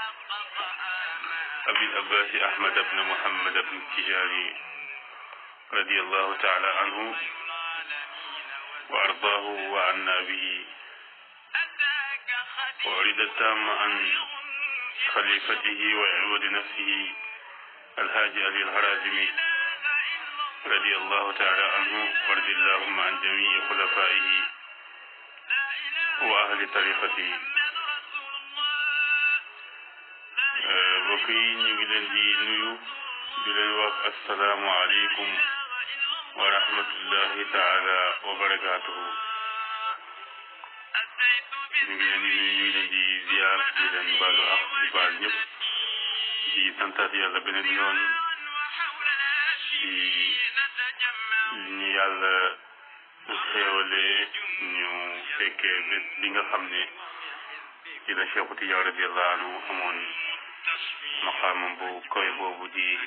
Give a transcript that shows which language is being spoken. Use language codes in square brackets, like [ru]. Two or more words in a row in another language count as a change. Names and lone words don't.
[ar] أبي العباس أحمد بن محمد بن التجاني رضي الله تعالى عنه وأرضاه وعنا به وأريد التام عن خليفته وعود نفسه الحاج علي الهرازمي رضي الله تعالى عنه وارض اللهم عن جميع خلفائه وأهل طريقته [wo] mbokk yi ñu ngi leen di nuyu di leen wax [ar] السلام عليكم ورحمة الله تعالى وبركاته [wo] ñu ngi leen di nuyu ñu ngi leen di ziar di leen baalu ak di baal ñëpp di santaat yàlla beneen yoon di ñu yàlla xéewale ñu fekkee bés bi nga xam ne ci la Cheikhu Tijaan [ar] رضي الله عنه [wo] amoon maqaamam bu koy boobu di